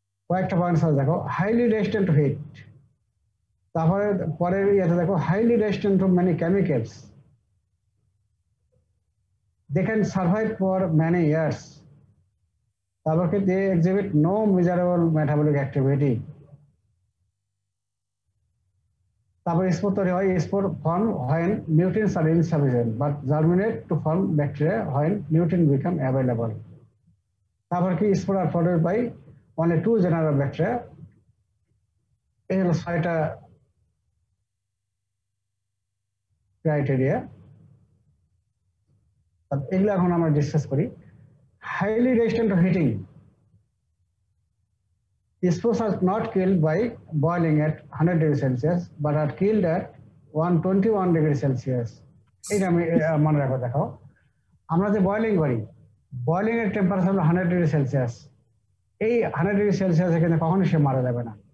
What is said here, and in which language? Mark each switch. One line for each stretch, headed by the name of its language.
Bangla: কয়েকটা পয়েন্টস আছে দেখো,
English: highly resistant to heat,
Bangla: তারপরে পরের ইয়েতে দেখো
English: highly resistant to many chemicals, they can survive for many years,
Bangla: তারপর কি
English: They exhibit no measurable metabolic activity.
Bangla: তারপর স্পোর তৈরি হয়,
English: Spore form when nutrients are insufficient but germinate to form bacteria when nutrients become available.
Bangla: তারপর কি
English: Spore are produced by only 2 genera of bacteria।
Bangla: এই হলো 6টা ক্রাইটেরিয়া, এগুলো এখন আমরা ডিসকাস করি।
English: Highly resistant to heating, spores are not killed by boiling at 100 degrees Celsius but are killed at 121 degrees Celsius।
Bangla: এটা আমি মনে রাখো, দেখো আমরা যে বয়লিং করি বয়লিং এর টেম্পারেচার হলো 100 ডিগ্রি সেলসিয়াস। এই 100 ডিগ্রি সেলসিয়াসে কিন্তু কখনোই সে মারা যাবে না।